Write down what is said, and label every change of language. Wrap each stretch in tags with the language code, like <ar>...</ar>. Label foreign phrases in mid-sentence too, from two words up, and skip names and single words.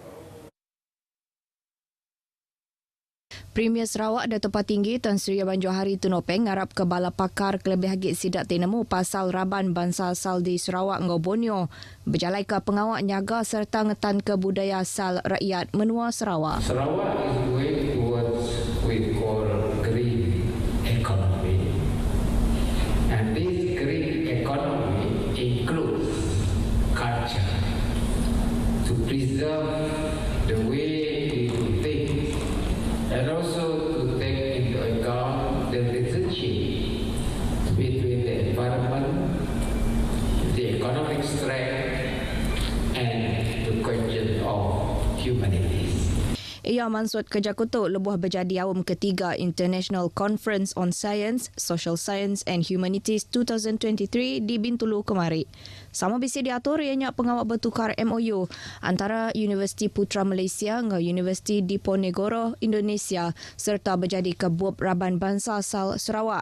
<iba>Premier Sarawak Dato' Patinggi Tan Sri Aban Johari Tunopeng ngarap ke bala pakar kelebih hagit sidak tinemu pasal raban bangsa asal di Sarawak ngau Borneo berjalai ke pengawak nyaga serta ngetan ke budaya asal rakyat Menua Sarawak.</iba> <en>Sarawak is going towards we call green economy, and this green economy includes culture to preserve the way we do things and also to take into account the relationship between the environment, the economic strength and the question of humanities.</en> <iba>Ia mansut kerja kutuk lebuh berjadi awam ketiga International Conference on Science, Social Science and Humanities 2023 di Bintulu kemari. Sama bisi diatur ianya pengawak bertukar MOU antara Universiti Putra Malaysia dengan Universiti Diponegoro Indonesia serta berjadi ke Buab Raban Bangsa asal Sarawak.</iba>